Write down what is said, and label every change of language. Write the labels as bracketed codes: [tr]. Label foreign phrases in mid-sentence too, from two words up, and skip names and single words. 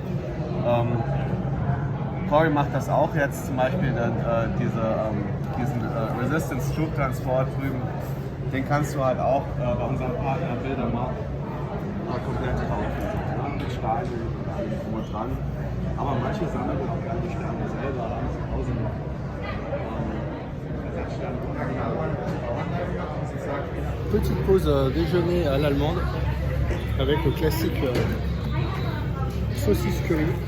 [de] Corey macht das auch jetzt, zum Beispiel diesen Resistance Troop Transport drüben. Den kannst du halt auch bei unserem Partner Bildermark komplett kaufen. Ja, mit Steinen und allem drum und dran. Aber manche sammeln auch gerne die Sterne selber, haben zu Hause noch. [fr] Petite pause déjeuner à l'allemande avec le classique saucisse curry.